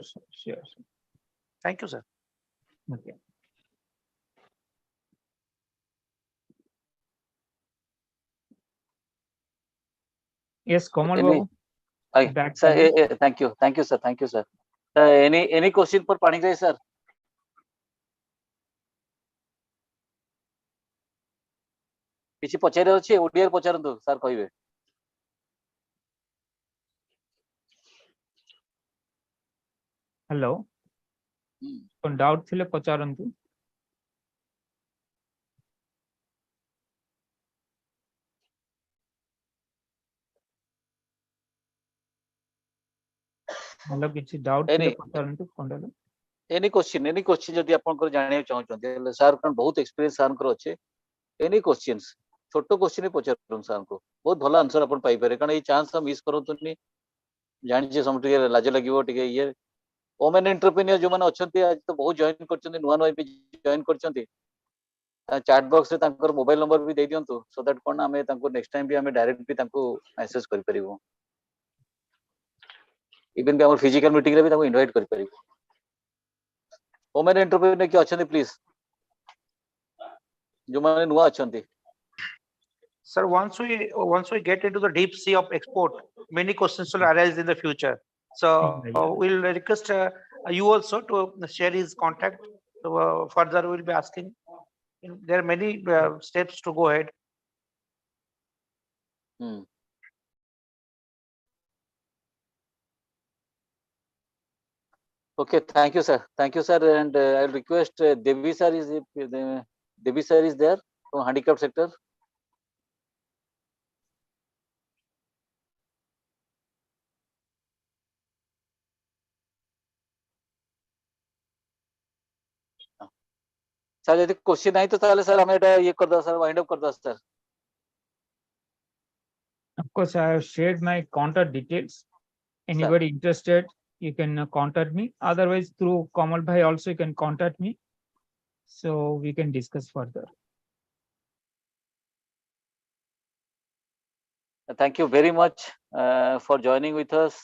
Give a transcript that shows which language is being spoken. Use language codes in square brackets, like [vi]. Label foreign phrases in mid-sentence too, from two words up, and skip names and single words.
[en] Thank you, sir. Okay. Yes, Kamal Any- Babu. Hi, Back sir. to you. Thank you, sir. Thank you, sir. Any question for Panikray, sir? [or] କିଛି ପଚାରିବାର ଅଛି ଓଡ଼ିଆରେ ପଚାରନ୍ତୁ ସାର୍ କହିବେ। [en] Hello. [or] କୋନ doubt ଥିଲେ ପଚାରନ୍ତୁ. Hello, କିଛି doubt ଥିଲେ ପଚାରନ୍ତୁ କଣ୍ଡଲୁ. [en] Any question [or] ଯଦି ଆପଣଙ୍କର ଜାଣିବାକୁ ଚାହୁଁଛନ୍ତି ହେଲେ ସାର୍ କଣ ବହୁତ ଏକ୍ସପିରିଏନ୍ସ ସାର୍ଙ୍କର ଅଛି। [en] Any questions [or] ଛୋଟ କ୍ୱେଶ୍ଚିନ୍ ପଚାରନ୍ତୁ ସାର୍ଙ୍କୁ ବହୁତ ଭଲ ଆନ୍ସର ଆପଣ ପାଇପାରିବେ କାରଣ ଏଇ [en] chance miss [or] କରନ୍ତୁନି। ଜାଣିଛେ ସମସ୍ତେ ଟିକେ ଲାଜ ଲାଗିବ ଟିକେ ଇଏ [en] women entrepreneur [or] ଯୋଉମାନେ ଅଛନ୍ତି ଆଜି ତ ବହୁତ ଜଏନ୍ କରିଛନ୍ତି ନୂଆ ବି ଜଏନ୍ କରିଛନ୍ତି [en] chat box [or] ରେ ତାଙ୍କର [en] mobile number [or] ବି ଦେଇ ଦିଅନ୍ତୁ [en] so that [or] କଣ ଆମେ ତାଙ୍କୁ [en] next time [or] ବି ଆମେ ଡାଇରେକ୍ଟ ବି ତାଙ୍କୁ ମେସେଜ କରିପାରିବୁ ଇଭେନ୍ ବି ଆମର [en] physical meeting [or] ରେ ବି ତାଙ୍କୁ ଇନଭାଇଟ୍ କରିପାରିବୁ। [en] women entrepreneur [or] କିଏ ଅଛନ୍ତି ପ୍ଲିଜ ଯୋଉମାନେ ନୂଆ ଅଛନ୍ତି। [en] Sir, once we get into the deep sea of export, many questions will arise in the future. So we'll request you also to share his contact. So further we'll be asking. There are many steps to go ahead. Okay, thank you, sir. And I'll request Devi sir is there from handicap sector. [hi] Sir, यदि क्वेश्चन नहीं तो ताले सर हमें ये कर दो सर [en] wind up [hi] कर दो सर। [en] Of course, I have shared my contact details. Anybody interested, you can contact me. Otherwise, through Kamal Bhai also you can contact me. So we can discuss further. Thank you very much for joining with us.